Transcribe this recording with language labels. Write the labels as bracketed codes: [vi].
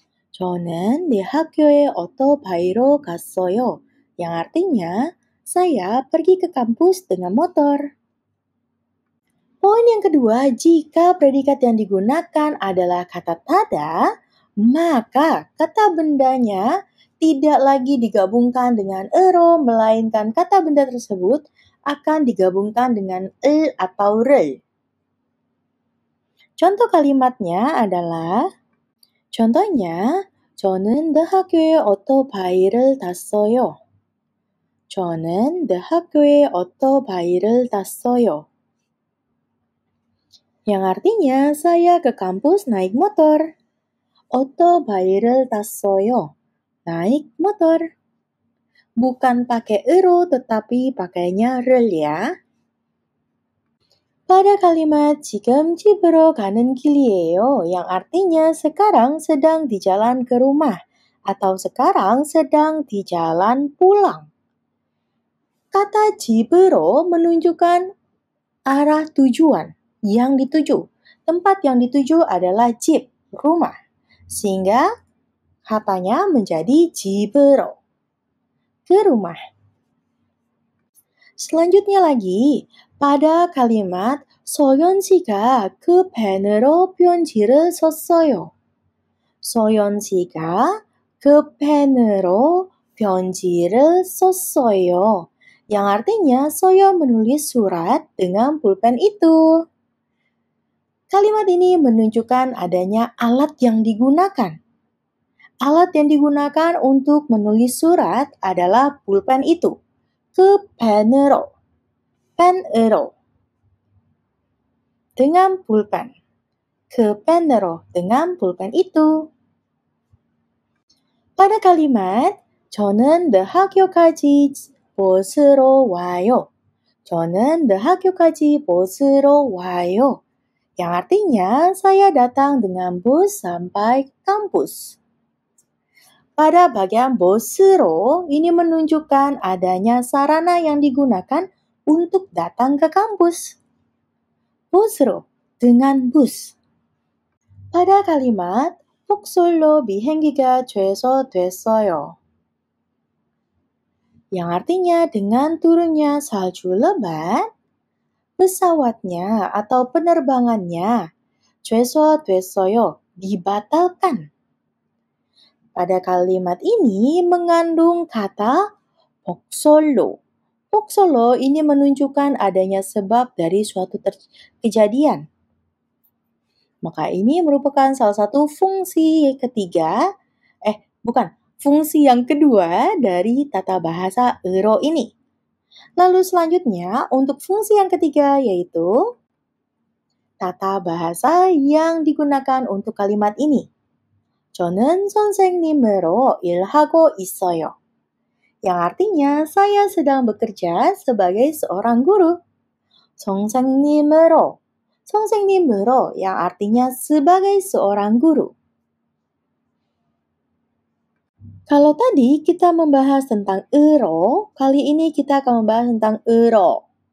[ko] 저는 내 학교에 오토바이로 갔어요. [id] Yang artinya, saya pergi ke kampus dengan motor. Poin yang kedua, jika predikat yang digunakan adalah kata tada, maka kata bendanya tidak lagi digabungkan dengan ero, melainkan kata benda tersebut akan digabungkan dengan atau rel. Contoh kalimatnya adalah, contohnya, [ko] 저는 내 학교에 오토바이를 탔어요. 저는 내 학교에 오토바이를 탔어요. [id] Yang artinya, saya ke kampus naik motor. [ko] 오토바이를 탔어요. [id] Naik motor. Bukan pakai ero, tetapi pakainya rel ya. Pada kalimat [ko] 지금 집으로 가는 길이에요, [id] yang artinya sekarang sedang di jalan ke rumah atau sekarang sedang di jalan pulang. Kata 집으로 menunjukkan arah tujuan yang dituju. Tempat yang dituju adalah 집, rumah. Sehingga katanya menjadi 집으로, ke rumah. Selanjutnya lagi, pada kalimat [ko] 소연 씨가 그 펜으로 편지를 썼어요. 소연 씨가 그 펜으로 편지를 썼어요. [id] Yang artinya Soyeon menulis surat dengan pulpen itu. Kalimat ini menunjukkan adanya alat yang digunakan. Alat yang digunakan untuk menulis surat adalah pulpen itu. [ko] 그 펜으로, 펜으로, [id] dengan pulpen. [ko] 그 펜으로, [id] dengan pulpen itu. pada kalimat [ko] 저는 내 학교까지 버스로 와요. 저는 내 학교까지 버스로 와요. [id] Yang artinya saya datang dengan bus sampai kampus. Pada bagian bosro, ini menunjukkan adanya sarana yang digunakan untuk datang ke kampus. Bosro, dengan bus. pada kalimat [ko] 폭설로 비행기가 취소됐어요. [id] Yang artinya dengan turunnya salju lebat, pesawatnya atau penerbangannya [ko] 취소됐어요, [id] dibatalkan. Pada kalimat ini mengandung kata 복설로. 복설로 ini menunjukkan adanya sebab dari suatu kejadian. Maka ini merupakan salah satu fungsi ketiga, fungsi yang kedua dari tata bahasa ero ini. Lalu selanjutnya untuk fungsi yang ketiga yaitu tata bahasa yang digunakan untuk kalimat ini. [ko] 저는 선생님으로 일하고 있어요. [id] Yang artinya saya sedang bekerja sebagai seorang guru. [ko] 선생님으로 선생님으로 [id] yang artinya sebagai seorang guru. Kalau tadi kita membahas tentang ero, kali ini kita akan membahas tentang ero.